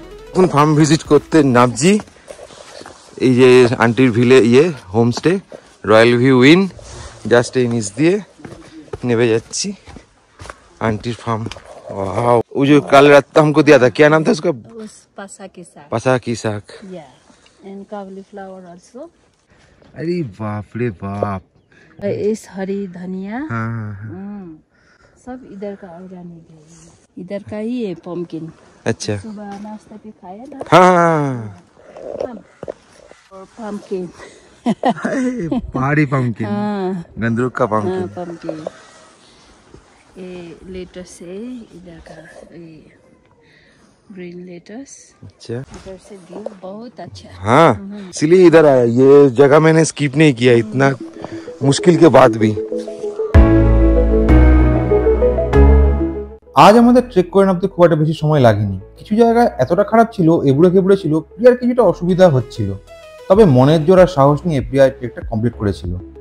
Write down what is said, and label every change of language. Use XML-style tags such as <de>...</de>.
<bn>এখন farm visit করতে নামছি। এই যে আন্টির Ville homestay, royal view in, just এই নিচ দিয়ে নেমে যাচ্ছি আন্টির ফার্ম।</bn> <hi>वो जो कल रात हमको दिया था, क्या नाम था उसका? उस पासा के साथ पसा की साग।</hi> <en>या and cauliflower also</en> <hi>अरे बाप रे बाप। इस हरी धनिया हाँ सब इधर का ऑर्गेनिक है, इधर का ही है पम्पकिन। अच्छा सुबह नाश्ता पे खाया ना हाँ पम्पकिन। पहाड़ी पम्पकिन, हाँ गंदरुक का पम्पकिन। पम्पकिन ये लेटस है इधर का, ये ग्रीन लेटस। अच्छा इधर से व्यू बहुत अच्छा है। हाँ, इसलिए इधर आया। ये जगह मैंने स्किप नहीं किया इतना मुश्किल के बाद भी।</hi> <bn>আজ আমাদের ট্রেক করে নামতে খুব একটা বেশি সময় লাগেনি। কিছু জায়গা এতটা খারাপ ছিল, এবড়ে খেবড়ে ছিল, প্রিয়ার কিছুটা অসুবিধা হচ্ছিল, তবে মনের জোর আর সাহস নিয়ে প্রিয়া ট্রেকটা কমপ্লিট করেছিল।</bn>